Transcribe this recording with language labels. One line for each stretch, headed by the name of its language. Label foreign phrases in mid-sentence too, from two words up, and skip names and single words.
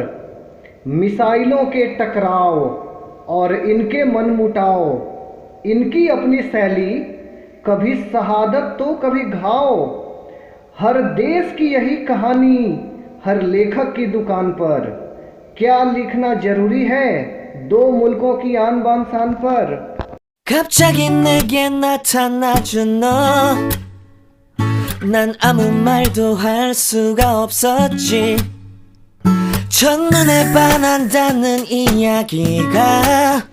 Hindi: मिसाइलों के टकराव और इनके मनमुटाव, इनकी अपनी शैली कभी शहादत तो कभी घाव। हर देश की यही कहानी हर लेखक की दुकान पर। क्या लिखना जरूरी है दो मुल्कों की आन बान शान पर।
Korean: 갑자기 내게 나타나준 너, 난 아무 말도 할 수가 없었지. 첫눈에 반한다는 이야기가